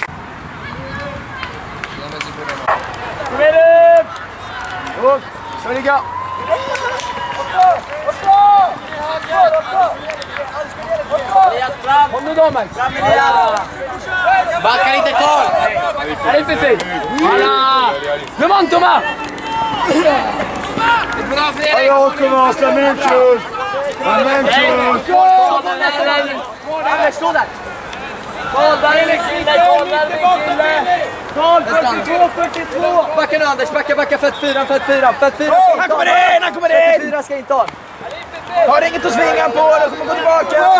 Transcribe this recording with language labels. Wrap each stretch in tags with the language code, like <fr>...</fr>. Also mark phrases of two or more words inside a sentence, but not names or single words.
<sv>Kom igen upp! Upp! Så ligga! Kom nu damer! Backa lite Karl!</sv> <fr>Allez Fifi! Voilà! Devant Thomas!</fr> <sv>Bra Fredrik! Jag kommer</sv> <fr>la même chose. La même chose.</fr> <sv>Alex, stå där! Karl, där är Alex! Karl, där är 42! Backa nu Anders, backa 44! Han kommer in! 44 ska inte ha! Har inget att svinga på, då kommer gå tillbaka!</sv>